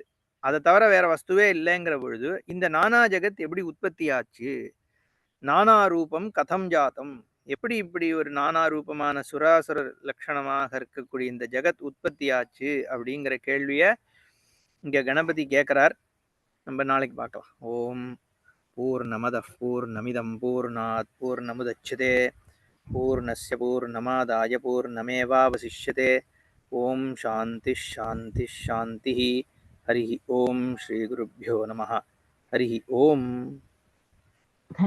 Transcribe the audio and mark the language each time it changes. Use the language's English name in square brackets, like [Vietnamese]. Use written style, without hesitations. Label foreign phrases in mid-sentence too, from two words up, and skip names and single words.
[Tamil] அதை தவிர வேற வஸ்துவே இல்லைங்கிற பொழுது இந்த நானா ஜெகத் எப்படி உற்பத்தி ஆச்சு? [Sanskrit] नाना रूपं कथं जातम्, [Tamil] எப்படி இப்படி ஒரு நானா ரூபமான சுராசுர லட்சணமாக இருக்கக்கூடிய இந்த ஜெகத் உற்பத்தி ஆச்சு அப்படிங்கிற கேள்விய இங்க கணபதி கேட்கிறார். நம்ம நாளைக்கு பார்க்கலாம். [Sanskrit] ॐ पूर्णमदः पूर्णमिदं पूर्णात् पूर्णमुदच्यते पूर्णस्य पूर्णमादाय पूर्णमेवावशिष्यते. ॐ शान्तिः शान्तिः शान्तिः. हरि ॐ श्री गुरुभ्यो नमः. हरि ॐ.